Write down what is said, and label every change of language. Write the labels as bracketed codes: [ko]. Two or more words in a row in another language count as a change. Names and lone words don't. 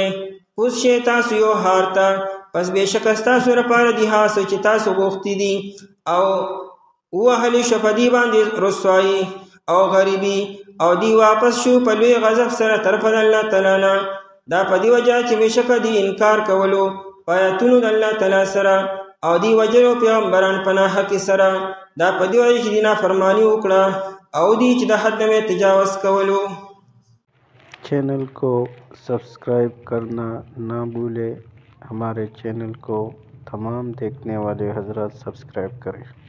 [ps] اوس شی تاسو یو هار ته، پس بېشکه ستاسو لپاره دي هغه څه چې تاسو غوښتي دي او ووهلې شو په دې باندې رسوایي او غریبي او دی واپس شو په لوی غضب سره طرف د الله تعالی نه. دا په دې وجه چې بېشکه دی انکار کولو په آیاتونو د الله تعالی سره او دی وجلو پیغمبران په ناحقه سره. دا په دې وجه چې دی نافرماني وکړه او دی چې د حد میں تجاوز کولو. [hi] चैनल को सब्सक्राइब करना ना भूलें। हमारे चैनल को तमाम देखने वाले हजरात सब्सक्राइब करें।